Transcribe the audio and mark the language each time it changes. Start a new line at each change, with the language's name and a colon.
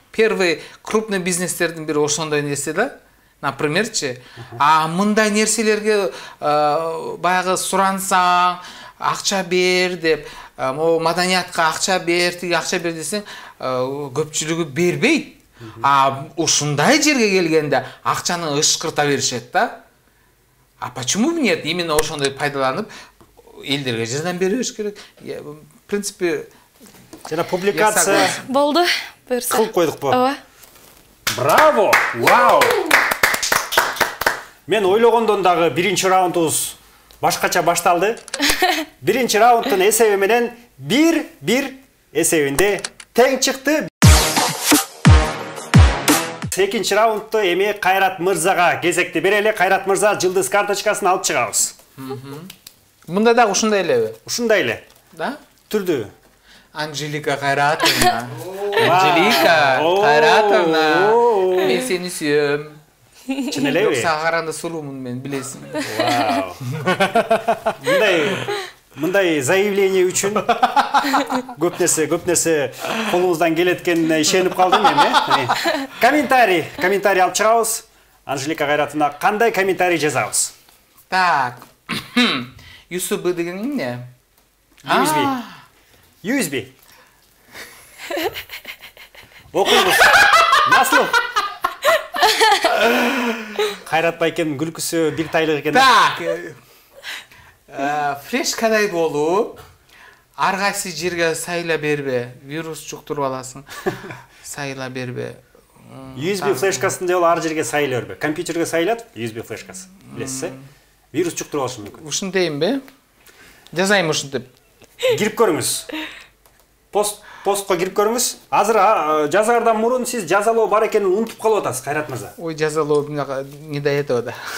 Kyrgyz: Первый крупный бизнестердин бири ошондой нерсе да. Напримерчи, мындай нерселерге баягы сурансаң, акча бер деп, маданиятка акча бер, тиги акча бер десең, көпчүлүгү бербейт. Ушундай жерге келгенде акчаны ышкырта беришет да.
Russian: Почему бы нет? Именно
Kyrgyz: ошондой пайдаланып элдерге жардам бериш керек.
Russian: В принципе,
Kyrgyz: жана публикация болду. Буюрса. Кылып койдукпу? Ооба. Браво! Вау! Мен ойлогондон дагы биринчи раундубуз башкача башталды. Биринчи раунддун эсеби менен 1-1 эсебинде тең чыкты. Экинчи раундду эми Кайрат мырзага кезекти берели. Кайрат мырза жылдыз карточкасын алып чыгабыз. Мында дагы ушундай элеби? Ушундай эле. Да? Түрдүү. Анжелика Кайратовна. Анжелика Кайратовна. Мен сени сүйөм. Чын элеби? Сага караганда сулуумун мен, билесиң. Вау. Мындай мындай заявление үчүн көп нерсе колубуздан келеткенине ишенип калдым эми. Комментарий алып чыгабыз. Анжелика Кайратовна кандай комментарий жазабыз? Так. USB деген эмне? USB. Окуйбуз. Насыл? Кайрат байкемдин күлкүсү бир тайлык экен. Так. Флешкадай болуп, ар кайсы жерге сайла бербе, вирус жуктуруп аласың. Сайла бербе. USB флешкасын деп ар жерге сайла бербе. Компьютерге сайлатып, USB флешкасы. Билесиз, вирус жуктуруп алышы мүмкүн. Ушундайбы? Жазайм ушинтип. Кирип көрүңүз. Постко кирип көрүңүз. Азыр жазаардан мурун сиз жазалоо бар экенин унутуп калып атасыз, Кайрат мырза.
Russian: Ой, жазалоо не до этого да.